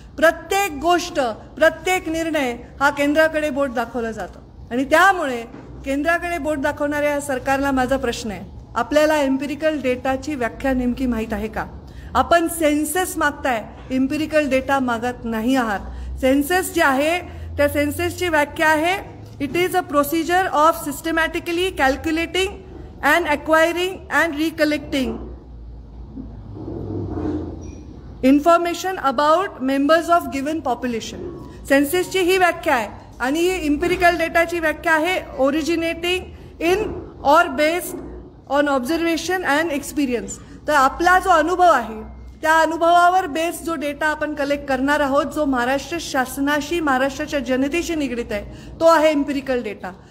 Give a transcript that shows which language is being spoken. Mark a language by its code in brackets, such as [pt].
[mr] प्रत्येक गोष्ट, प्रत्येक निर्णय हा केंद्राकडे बोट दाखवलं जातं आणि त्यामुळे केंद्राकडे बोट दाखवणाऱ्या या सरकारला माझा प्रश्न आहे, आपल्याला एम्पिरिकल डेटाची व्याख्या नेमकी माहीत आहे का? आपण सेन्सस मागताय, एम्पिरिकल डेटा मागत नाही आहात. सेन्सस जे आहे त्या सेन्ससची व्याख्या आहे [en] It is a procedure of systematically calculating and acquiring and recollecting information about members of given population. [mr] सेन्ससची ही व्याख्या आहे आणि इम्पिरिकल डेटाची व्याख्या आहे [en] Originating in or based on observation and experience. [mr] तर आपला जो अनुभव आहे त्या अनुभवावर बेस जो डेटा आपण कलेक्ट करणार आहोत, जो महाराष्ट्र शासनाशी महाराष्ट्राच्या जनतेशी निगडित आहे, तो आहे इम्पिरिकल डेटा.